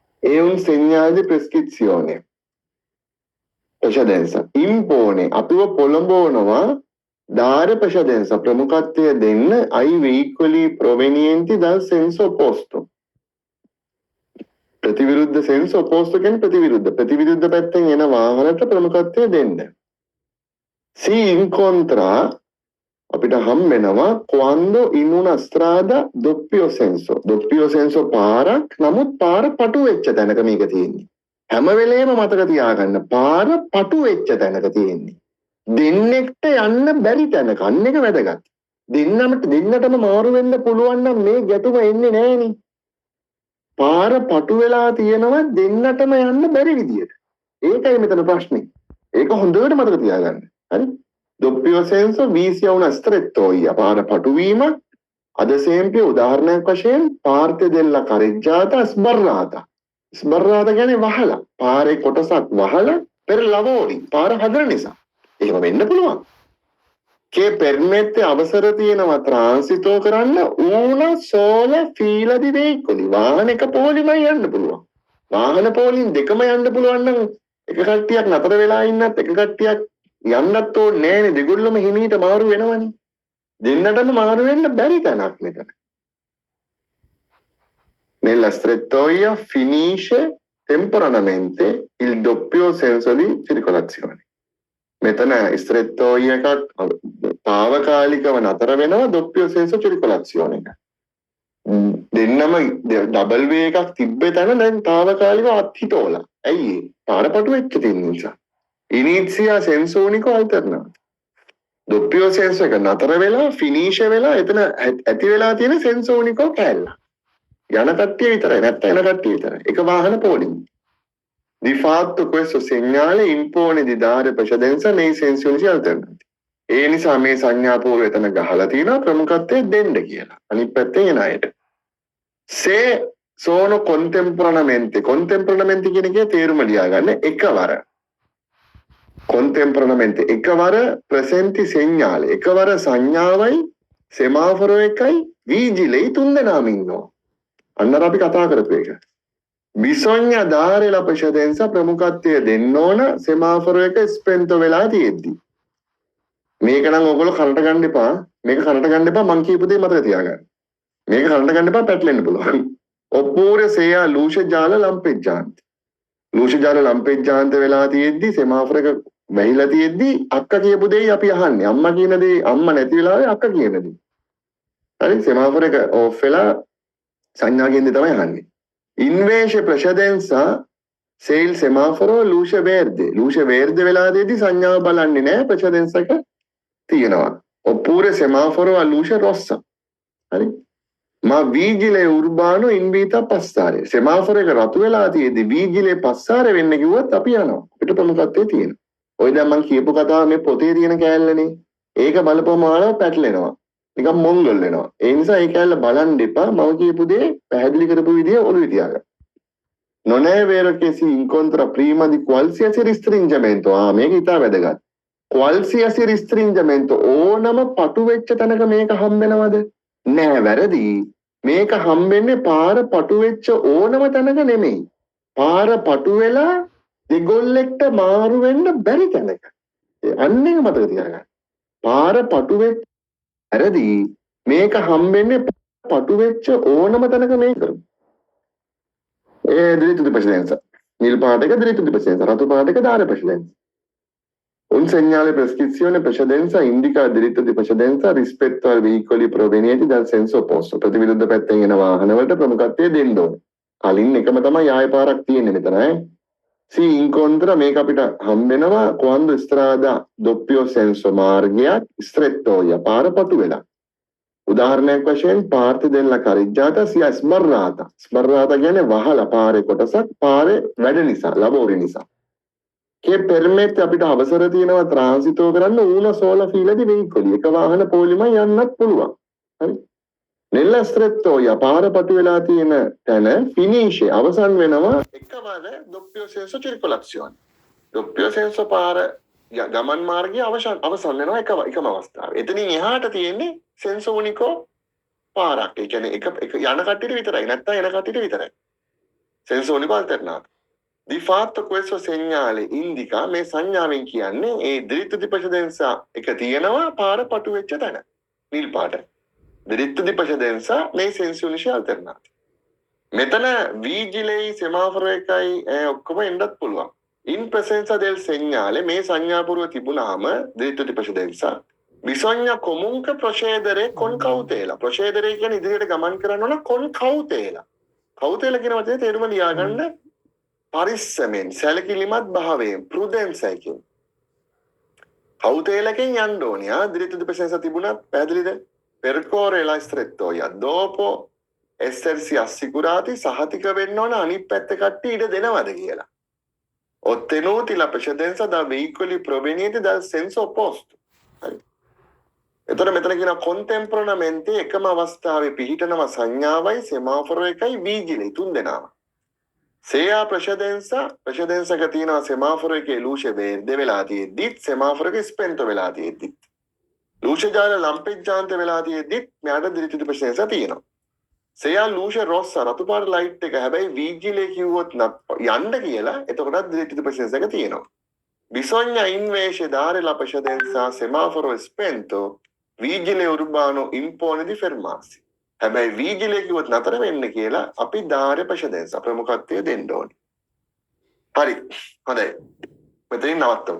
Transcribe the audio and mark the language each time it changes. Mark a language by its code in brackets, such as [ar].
[it] È un segnale di prescrizione. Precedenza. Impone. [si] අපිව පොළඹවනවා ධාර්ය [it] precedenza [si] ප්‍රමුඛත්වය දෙන්න [it] ai veicoli provenienti dal senso opposto. [si] ප්‍රතිවිරුද්ධ [it] senso opposto [si] කියන්නේ ප්‍රතිවිරුද්ධ පැත්තෙන් එන වාහනට ප්‍රමුඛත්වය දෙන්න. [it] Si incontra [si] අපිට හම් වෙනවා [it] quando in una strada doppio senso [si] පාරක් නමුත් පාර පටු වෙච්ච තැනක මේක තියෙන්නේ. හැම වෙලේම මතක තියාගන්න පාර පටු වෙච්ච තැනක තියෙන්නේ. දෙන්නෙක්ට යන්න බැරි තැනක. අන්න එක වැදගත්. දෙන්නටම මාරු වෙන්න පුළුවන් නම් මේ ගැටුම එන්නේ නෑනේ. පාර පටු වෙලා තියෙනවා දෙන්නටම යන්න බැරි විදියට. ඒකයි මෙතන ප්‍රශ්නේ. ඒක හොඳට මතක තියාගන්න. හරි? [it] doppio senso visi a una strettoia. [si] පාර පටු වීම [it] ad esempio [si] උදාහරණයක් වශයෙන් [it] parte della carreggiata sbarrata. [si] sbarrata කියන්නේ වහලා. පාරේ කොටසක් වහලා [it] per lavori. [si] පාර හදන නිසා. එහෙම වෙන්න පුළුවන්. [it] che permette [si] අවසර තියෙනවා [it] transito කරන්න una sola fila di veicoli. [si] වාහනයක පොලිමයි යන්න පුළුවන්. වාහන පොලින් දෙකම යන්න පුළුවන් නම් එක කට්ටියක් නතර වෙලා ඉන්නත් එක කට්ටියක් යන්නත් ඕනේ නෑනේ. දෙගොල්ලම හිමීට මාරු වෙනවනේ. දෙන්නටම මාරු වෙන්න බැරි තැනක් මෙතන. [it] Nella strettoia finisce temporaneamente il doppio senso di circolazione. [si] මෙතන strettoia එකක් తాවකාලිකව නතර වෙනවා [it] doppio senso circolazione [si] එක. දෙන්නම ඩබල් වේ එකක් තිබ්බේ තැන දැන් తాවකාලිකව අත්හිටෝලා. ඇයි ඒ? පාරපටු වෙච්ච තියෙන නිසා. [it] ඉනිත්සියා සෙන්සෝනිකෝ අල්ටර්නාට්. [si] doppio senso එක නතර වෙලා ෆිනිෂ් වෙලා එතන ඇති වෙලා තියෙන සෙන්සෝනිකෝ කැලල. යන කට්ටිය විතරයි නැත්නම් එන කට්ටිය විතරයි. එක වාහන පොලින්. [it] Di fatto questo segnale impone di dare precedenza nei sensi unici alternati. [si] ඒ නිසා මේ සංඥා පූර්ව එතන ගහලා තියෙනවා ප්‍රමුඛත්වය දෙන්න කියලා. අනිත් පැත්තේ එන අයට. [it] Se sono contemporaneamente [si] කියන එකේ තේරුම ලියාගන්න එකවර. contemporaneamente එකවර [it] presenti segnale [si] එකවර සංඥාවයි සෙමාෆොරෝ එකයි vigile තුන් දෙනාම ඉන්නවා. අන්නර අපි කතා කරපු එක. [it] bisogna dare la precedenza [si] ප්‍රමුඛත්වය දෙන්න ඕන සෙමාෆොරෝ එක ස්පෙන්තෝ වෙලා තියෙද්දි. මේක නම් ඔයගොල්ලෝ කනට ගන්න එපා. මේක කනට ගන්න එපා මං කියපු දේ මතක තියාගන්න. මේක කනට ගන්න එපා පැටලෙන්න පුළුවන්. [it] oppure se a luce gialla lampeggiante. luce gialla lampeggiante [si] වෙලා තියෙද්දි සෙමාෆොරෝ එක වැහිලා තියෙද්දි අක්කා කියපු දෙයි අපි අහන්නේ. අම්මා කියන දේ අම්මා නැති වෙලාවේ අක්කා කියන දේ. හරි සෙමාෆොරෝ එක ඔෆ් වෙලා සංඥා කියන දේ තමයි අහන්නේ. [it] invece precedenza se il semaforo luce verde. luce verde [si] වෙලා තියෙද්දි සංඥාව බලන්නේ නැහැ precedenza එක තියෙනවා. [it] oppure semaforo a luce rossa. හරි ma vigile urbano invita a passare. [si] semaforo එක රතු වෙලා තියෙද්දි vigile passare වෙන්න කිව්වත් අපි යනවා. අපිට ප්‍රමුඛත්වයේ තියෙනවා. ඔය දැන් මම කියපු කතාව මේ පොතේ තියෙන කෑල්ලනේ. ඒක බලපුවම ආව පැටලෙනවා. නිකන් මොංගල් වෙනවා. ඒ නිසා ඒ කෑල්ල බලන් දෙපා මම කියපු දේ පැහැදිලි කරපු විදිය ඔළුවේ තියාගන්න. [it] non è vero che si incontra prima di qualsiasi restringimento. [si] මේක ඉතා වැදගත්. [it] qualsiasi restringimento [si] ඕනම පටු වෙච්ච තැනක මේක හම්බෙනවද? නෑ වැරදි. මේක හම්බෙන්නේ පාර පටු වෙච්ච ඕනම තැනක නෙමෙයි. පාර පටු වෙලා දෙගොල්ලෙක්ට මාරු වෙන්න බැරි තැනක. අන්න එක මතක තියාගන්න. පාර පටු වෙච්ච වැරදි. මේක හම්බෙන්නේ පටු වෙච්ච ඕනම තැනක මේක. [it] diritto di precedenza. Nel parte che diritto di precedenza, l'altro parte che dare precedenza. Un segnale prescrizione precedenza indica il diritto di precedenza rispetto ai veicoli provenienti dal senso opposto. [si] ප්‍රතිවිරුද්ධ පැත්තෙන් එන වාහනවලට ප්‍රමුඛත්වය දෙන්න ඕනේ. කලින් එකම තමයි ආය පාරක් තියෙන්නේ මෙතන ඈ. [it] Si incontra [si] මේක අපිට හම්බෙනවා [it] quando strada doppio senso [si] මාර්ගයක් [it] strettoia [si] පාර පටු වෙලා. උදාහරණයක් වශයෙන් [it] parte della carreggiata sia sbarrata. [si] sbarrata කියන්නේ වහලා පාරේ කොටසක් පාරේ වැඩ නිසා, ලබෝරි නිසා. [it] che permette [si] අපිට අවසර තියෙනවා ට්‍රාන්සිටෝ කරන්න [it] una sola fila di veicoli. [si] එක වාහන පොලිමයි යන්නත් පුළුවන්. හරි. [it] nella strettoia [si] පාර පටු වෙලා තියෙන තැන [it] finisce [si] අවසන් වෙනවා එකවර [it] doppio senso circolazione. [si] doppio senso පාර ගමන් මාර්ගය අවසන් වෙනවා එකම අවස්ථාවේ. එතනින් එහාට තියෙන්නේ senso unico පාරක්. ඒ කියන්නේ එක යන කට්ටියට විතරයි නැත්නම් එන කට්ටියට විතරයි. [it] senso unico alternato. Di fatto questo segnale indica [si] මේ සංඥාවෙන් කියන්නේ ඒ [it] diritto di precedenza [si] එක තියෙනවා පාර පටු වෙච්ච තැන. නිල් පාට. [it] diritto di precedenza nei sensi unici alternati. [si] මෙතන vigile semaforo එකයි ඔක්කොම එන්නත් පුළුවන්. [it] In presenza del segnale [si] මේ සංඥා පුරව තිබුණාම [it] diritto di precedenza bisogna comunque procedere con cautela. [si] procedere කියන්නේ ඉදිරියට ගමන් කරන්න ඕන [it] con cautela. [si] cautela කියන වචනේ තේරුම ලියාගන්න පරිස්සමෙන් සැලකිලිමත් භාවයෙන් prudence එකෙන් cautelaකින් යන්න ඕනේ. [it] diritto di precedenza [si] තිබුණත් පැහැදිලිද? [it] percorre la strettoia dopo essersi assicurati [si] සහතික වෙන්න ඕන අනිත් පැත්ත කට්ටිය ඉඩ දෙනවද කියලා. [it] ottenuti la precedenza da veicoli provenienti dal senso opposto. [si] හරි. එතකොට මෙතන කියන contemporaneamente එකම අවස්ථාවේ පිහිටනවා සංඥාවයි සෙමාෆොරෝ එකයි vigile තුන් දෙනාම. se a precedenza එක තියෙනවා සෙමාෆොරෝ එකේ luce verde වෙලා තියෙද්දිත් සෙමාෆොරෝ එක spento වෙලා තියෙද්දිත්. luce gialla lampeggiante වෙලා තියෙද්දිත් මෙයාට [it] diritto di precedenza [si] තියෙනවා. [it] se a luce rossa [si] රතු පාට ලයිට් එක හැබැයි vigile කිව්වොත් යන්න කියලා එතකොටත් [it] diritto di precedenza [si] එක තියෙනවා. [it] bisogna invece dare la precedenza semaforo spento vigile urbano impone di fermarsi. [si] හැබැයි vigile කිව්වොත් නතර වෙන්න කියලා අපි [it] dare precedenza [si] ප්‍රමුඛත්වය දෙන්න ඕනේ. හරි. හොඳයි. මෙතනින් නවත්තමු.